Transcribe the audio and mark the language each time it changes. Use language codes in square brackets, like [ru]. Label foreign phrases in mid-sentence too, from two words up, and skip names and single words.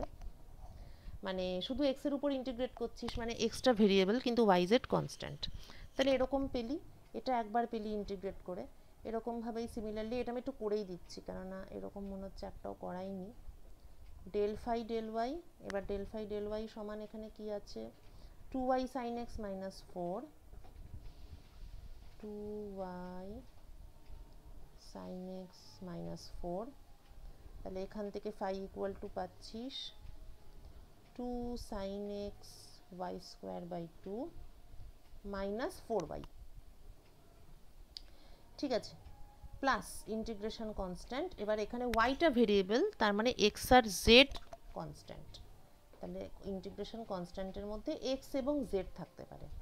[bn] মানে শুধু x এর উপর ইন্টিগ্রেট করছিস মানে [en] extra variable, [bn] কিন্তু [en] yz constant. [bn] তাহলে এরকম পেলি, এটা একবার পেলি ইন্টিগ্রেট করে। এরকমভাবেই সিমিলারলি এটা আমি একটু করেই দিচ্ছি, কেননা এরকম মনে হচ্ছে একটাও করাইনি। [en] del phi del y, [bn] এবার [en] del phi del y [bn] সমান এখানে কি আছে, [en] 2y sin x minus 4, 2y sin x minus 4। [bn] তাহলে এখান থেকে [en] phi equal to [bn] পাচ্ছিস [en] 2 sin x y square by 2 minus 4y. [bn] ঠিক আছে, [en] plus integration constant, [bn] এবার এখানে ওয়াইটা ভেরিয়েবল, তার মানে এক্স আর জেড কনস্ট্যান্ট, তাহলে ইন্টিগ্রেশন কনস্ট্যান্টের মধ্যে এক্স এবং জেড থাকতে পারে।